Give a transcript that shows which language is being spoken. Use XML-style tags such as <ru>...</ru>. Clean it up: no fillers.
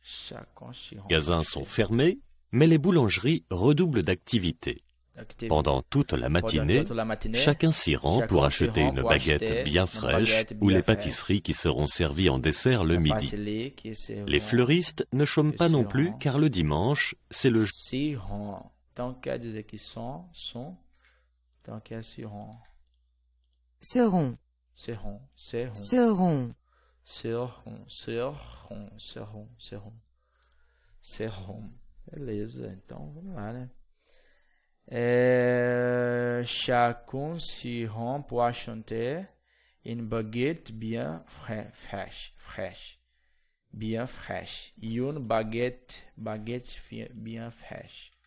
<fr>Les magasins sont fermés, mais les boulangeries redoublent d'activité. Pendant toute la matinée, chacun s'y rend pour acheter une baguette bien fraîche ou les pâtisseries qui seront servies en dessert le midi. Les fleuristes ne chôment pas non plus car le dimanche, c'est le jour.</fr> <pt>Então quer dizer que sont. Então quer seront. Seront. Beleza, então vamos lá, né?</pt> <fr>Chacun s'y rend pour acheter une baguette bien fraîche. Bien fraîche. Une baguette bien fraîche.</fr>